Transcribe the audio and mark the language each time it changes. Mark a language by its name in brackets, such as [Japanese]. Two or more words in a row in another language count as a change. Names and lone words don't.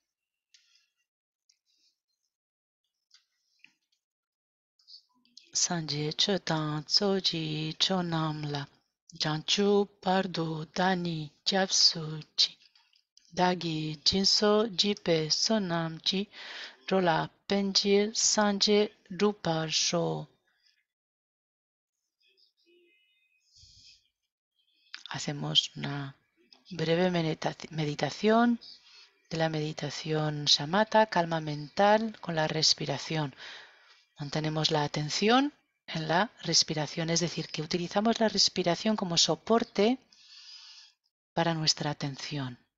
[Tibetan] སངས་རྒྱས་ཆོས་དང་ཚོགས་ཀྱི་མཆོག་རྣམས་ལ། བྱང་ཆུབ་བར་དུ་བདག་ནི་སྐྱབས་སུ་མཆི། བདག་གིས་སྦྱིན་སོགས་བགྱིས་པའི་བསོད་ནམས་ཀྱིས། འགྲོ་ལ་ཕན་ཕྱིར་སངས་རྒྱས་འགྲུབ་པར་ཤོག. [Spanish] Hacemos una breve meditación de la meditación shamatha, calma mental con la respiración. Mantenemos la atención en la respiración, es decir, que utilizamos la respiración como soporte para nuestra atención.